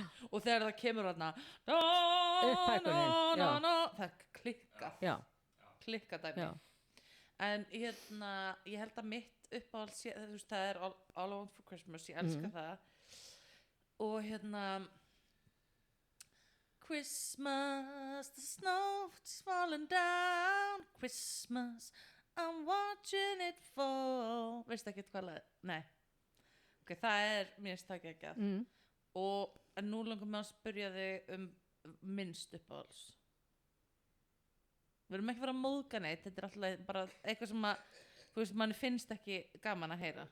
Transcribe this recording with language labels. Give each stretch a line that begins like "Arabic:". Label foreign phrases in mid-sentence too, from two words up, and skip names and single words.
Icelandic: Og þegar það kemur þarna... Upphækkunin, já. Það klikkað. Já. Klikkað dæmi. Já. En ég held að mitt uppáhalds, það er All I Want for Christmas, ég elska það.
English: Og Christmas, the snow's falling down. Christmas, I'm watching it fall.
Icelandic: Veistu ekki hvað lag? Nei. Ok, það er mér stakki ekki að. Og nú langar mig að spyrja þig minnst uppáhalds. Við erum ekki að fara að móðga neitt. Þetta er alltaf bara eitthvað sem að, þú veist, manni finnst ekki gaman að heyra.